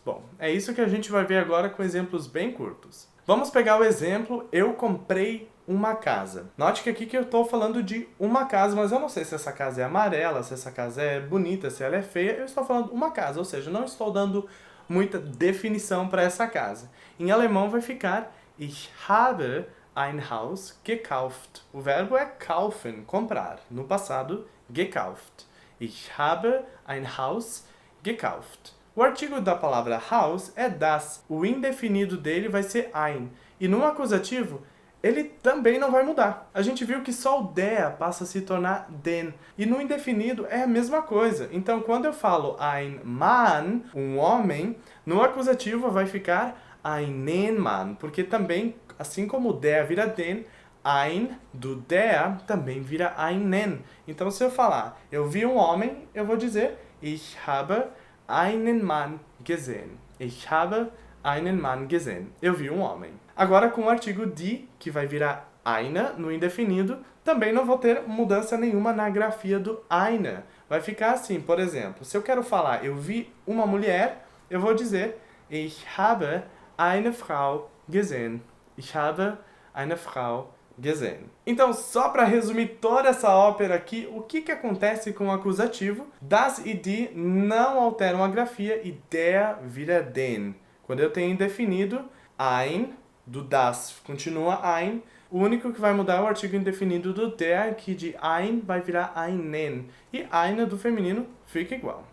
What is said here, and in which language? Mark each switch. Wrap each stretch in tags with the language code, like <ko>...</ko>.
<pt>Bom, é isso que a gente vai ver agora com exemplos bem curtos. Vamos pegar o exemplo, eu comprei uma casa. Note que aqui que eu estou falando de uma casa, mas eu não sei se essa casa é amarela, se essa casa é bonita, se ela é feia. Eu estou falando uma casa, ou seja, não estou dando muita definição para essa casa. Em alemão vai ficar</pt> <de>Ich habe ein Haus gekauft.</de> <pt>O verbo é kaufen, comprar. No passado, gekauft.</pt> <de>Ich habe ein Haus gekauft.</de> <pt>O artigo da palavra Haus é das. O indefinido dele vai ser ein. E no acusativo, ele também não vai mudar. A gente viu que só o der passa a se tornar den. E no indefinido é a mesma coisa. Então, quando eu falo ein Mann, um homem, no acusativo vai ficar einen Mann. Porque também, assim como o der vira den, ein do der também vira einen. Então, se eu falar eu vi um homem, eu vou dizer</pt> <de>ich habe einen Mann gesehen. Ich habe einen Mann gesehen.</de> <pt>Eu vi um homem. Agora, com o artigo die, que vai virar eine no indefinido, também não vou ter mudança nenhuma na grafia do eine. Vai ficar assim, por exemplo, se eu quero falar eu vi uma mulher, eu vou dizer</pt> <de>ich habe eine Frau gesehen. Ich habe eine Frau gesehen.</de> <pt>Então, só para resumir toda essa ópera aqui, o que acontece com o acusativo? Das e die não alteram a grafia e der vira den. Quando eu tenho indefinido, ein, do das continua ein. O único que vai mudar é o artigo indefinido do der, que de ein vai virar einen. E eine do feminino fica igual.</pt>